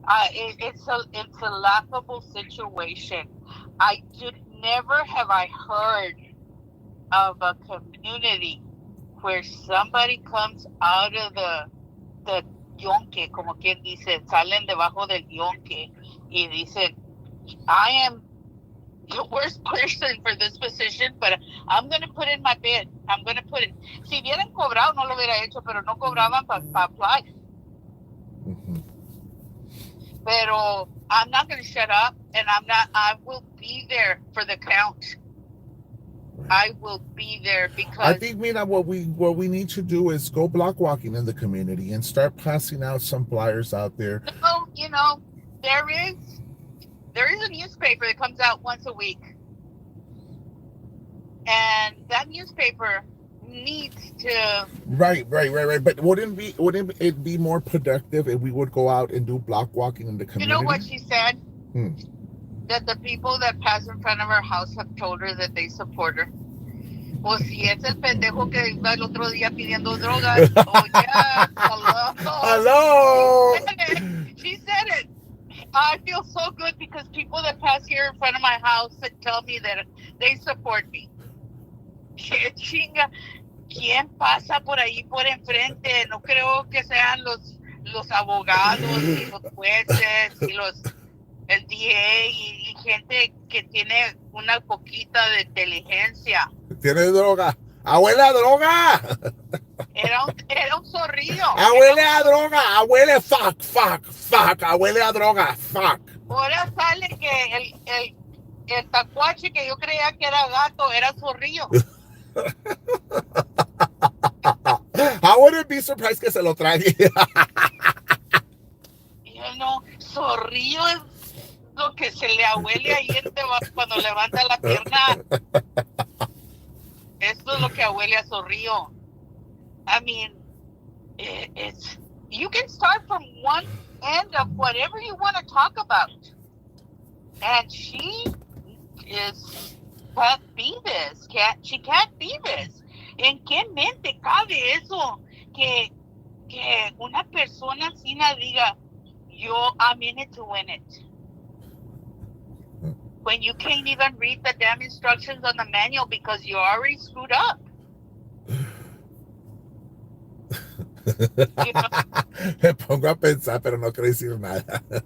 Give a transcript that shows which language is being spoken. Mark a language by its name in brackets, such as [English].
[English] It's a laughable situation. Never have I heard of a community where somebody comes out of the yonque, [Spanish] como quien dice, salen debajo del yonque y dicen, [English] I am the worst person for this position, but I'm going to put in my bid. I'm going to put it. [Spanish] Si hubieran cobrado, no lo hubiera hecho, pero no cobraban para apply. Mm-hmm. Pero [English] I'm not going to shut up, and I will be there for the count. I will be there because I think, Mina, what we need to do is go block walking in the community and start passing out some flyers out there. No, you know, there is a newspaper that comes out once a week, and that newspaper needs to. Right. But wouldn't it be more productive if we would go out and do block walking in the community? You know what she said? That the people that pass in front of her house have told her that they support her. [Spanish] O si es el pendejo que iba el otro día pidiendo drogas. [English] Oh, yeah. Hello. She said it. I feel so good because people that pass here in front of my house that tell me that they support me. [Spanish] Que chinga. ¿Quién pasa por ahí por enfrente? No creo que sean los abogados y los jueces y el DA y gente que tiene una poquita de inteligencia. Tiene droga. ¡Abuela, droga! Era un zorrillo. ¡Abuela, a droga! ¡Abuela, fuck! ¡Abuela, a droga! ¡Fuck! Ahora sale que el tacuache que yo creía que era gato era zorrillo. [English] I wouldn't be surprised [Spanish] que se lo trague. Zorrillo es lo que se le huele ahí cuando levanta la pierna. Esto es lo que huele a Zorrillo. [English] I mean, it's you can start from one end of whatever you want to talk about, and she can't be this. She can't be this. [Spanish] ¿En qué mente cabe eso? Que una persona así diga, [English] I'm in it to win it. When you can't even read the damn instructions on the manual because you already screwed up. You know? [Spanish] Me pongo a pensar, pero no quiero decir nada.